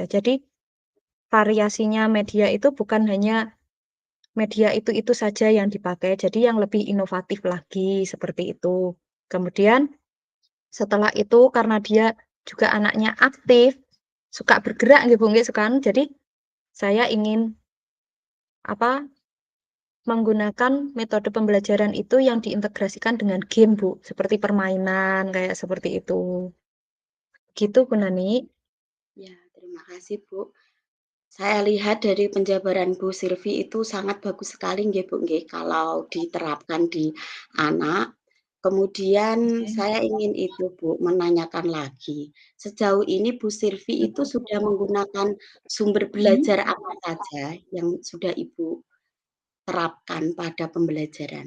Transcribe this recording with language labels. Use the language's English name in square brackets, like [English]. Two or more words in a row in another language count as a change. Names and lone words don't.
[Indonesian] Jadi variasinya media itu bukan hanya media itu saja yang dipakai, jadi yang lebih inovatif lagi, seperti itu. Kemudian setelah itu karena dia juga anaknya aktif, suka bergerak nggih, Bu, nggih, sukan jadi saya ingin, apa, menggunakan metode pembelajaran itu yang diintegrasikan dengan game, Bu, seperti permainan, kayak seperti itu. Gitu, Bu Nani. Ya, terima kasih, Bu. Saya lihat dari penjabaran Bu Silvi itu sangat bagus sekali nggih, Bu, nggih, kalau diterapkan di anak. Kemudian Oke. saya ingin itu, Bu, menanyakan lagi. Sejauh ini Bu Silvi itu sudah menggunakan sumber Mhm. belajar apa saja yang sudah Ibu terapkan pada pembelajaran?